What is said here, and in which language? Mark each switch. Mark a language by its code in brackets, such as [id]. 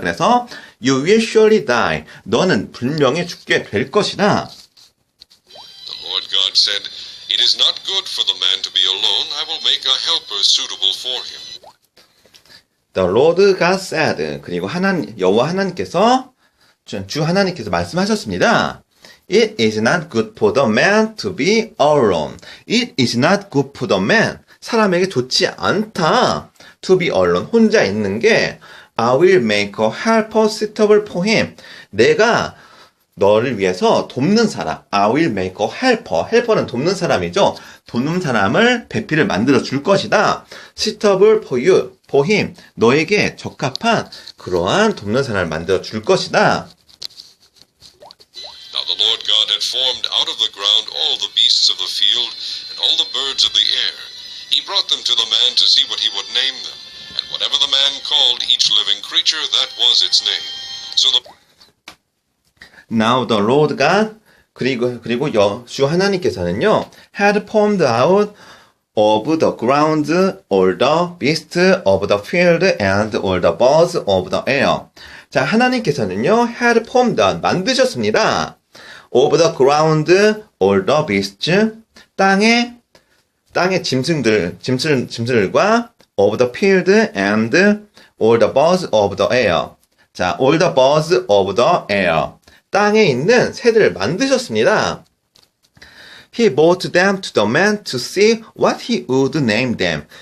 [ko] 그래서 [en] you will surely die. [ko] 너는 분명히 죽게 될 것이다. [en] The Lord God said, It is not good for the man to be alone. I will make a helper suitable for him. The Lord God said. [ko] 그리고 여호와 하나님께서 주 하나님께서 말씀하셨습니다. [en] It is not good for the man to be alone. It is not good for the man. [ko] 사람에게 좋지 않다. [en] To be alone. [ko] 혼자 있는 게 [en] I will make a helper suitable for him. [ko] 내가 너를 위해서 돕는 사람. [en] I will make a helper. [ko] helper는 돕는 사람이죠. 돕는 사람을 배필을 만들어 줄 것이다. [en] suitable for you. for him. [ko] 너에게 적합한 그러한 돕는 사람을 만들어 줄 것이다. [en] had formed out of the ground all the beasts of the field and all the birds of the air. He brought them to the man to see what he would name them, and whatever the man called each living creature, that was its name. So the Now the Lord God [ko] 그리고 주 하나님께서는요 [en] had formed out of the ground all the beasts of the field and all the birds of the air. [ko] 자, 하나님께서는요 [en] had formed [ko] 만드셨습니다. [en] of the ground all the beasts [ko] 땅의 짐승들과 [en] of the field and all the birds of the air. 자, all the birds of the air. [ko] 땅에 있는 새들을 만드셨습니다. [en] He brought them to the man to see what he would name them.